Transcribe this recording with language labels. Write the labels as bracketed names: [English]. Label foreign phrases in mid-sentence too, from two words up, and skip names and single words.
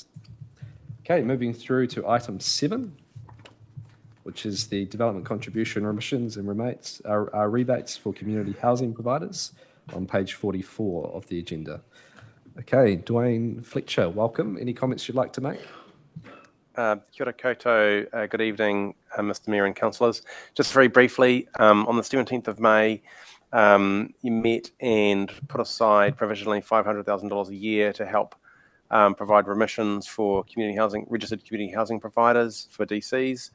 [English] Okay, moving through to item 7, which is the development contribution remissions and rebates for community housing providers on page 44 of the agenda. Okay, Dwayne Fletcher, welcome. Any comments you'd like to make? [Māori] Kia ora koutou, [English] good evening, Mr Mayor and councillors. Just very briefly, on the 17th of May, you met and put aside provisionally $500,000 a year to help provide remissions for registered community housing providers for DCs.